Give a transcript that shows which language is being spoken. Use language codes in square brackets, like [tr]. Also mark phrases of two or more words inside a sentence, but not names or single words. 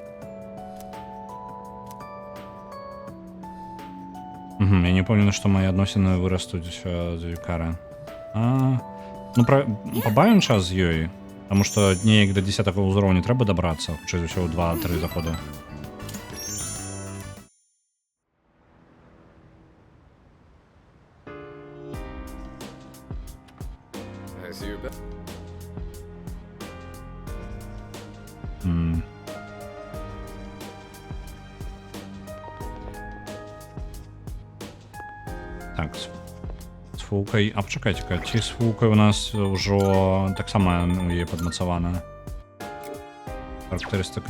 [be] Я не упэўнены, што мае адносіны вырастуць з Юкара. Ну, пабавім час з ёй, таму што неяк да 10 ўзроўня трэба дабрацца, хутчэй за ўсё ў 2-3 заходы. [en] I see you're back. [be] Так, з фулкай... А пачакайце-ка, ці з фулкай у нас ўжо таксама у яе падмацавана характарыстыка...